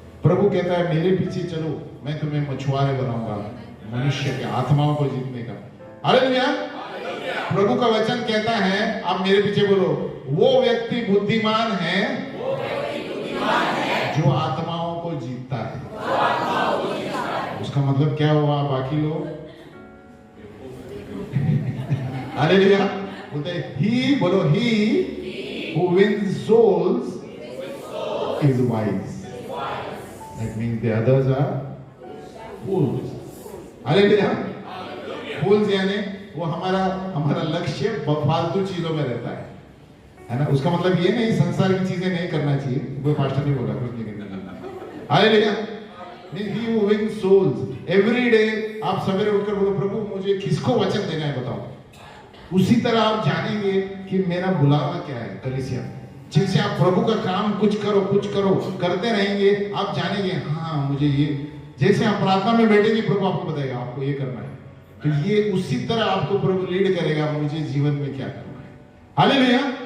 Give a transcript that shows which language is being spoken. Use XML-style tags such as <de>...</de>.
<hi>प्रभु कहता है मेरे पीछे चलो, मैं तुम्हें मछुआरे बनाऊंगा मनुष्य के आत्माओं को जीतने का। हालेलुया। प्रभु का वचन कहता है, आप मेरे पीछे बोलो, वो व्यक्ति बुद्धिमान है जो आत्माओं को जीतता है। उसका मतलब क्या हुआ बाकी लोग? हालेलुया। बोलते ही, बोलो ही</hi> <en>who wins souls is wise. That means the others are fools.</en> <hi>Hallelujah. फूल्स यानी वो हमारा लक्ष्य फालतू चीजों में रहता है ना। उसका मतलब ये नहीं संसार की चीजें नहीं करना चाहिए, कोई पास्टर नहीं बोला कुछ नहीं करना। Hallelujah.</hi> <en>He who wins souls every day।</en> <hi>आप सवेरे उठकर बोलो प्रभु मुझे किसको वचन देना है बताओ। उसी तरह आप जानेंगे कि मेरा बुलावा क्या है। कलीसिया जिनसे आप प्रभु का काम कुछ करो करते रहेंगे, आप जानेंगे हाँ मुझे ये। जैसे आप प्रार्थना में बैठेंगे प्रभु आपको बताएगा आपको ये करना है, तो ये उसी तरह आपको प्रभु लीड करेगा मुझे जीवन में क्या करना है। हालेलुया।</hi>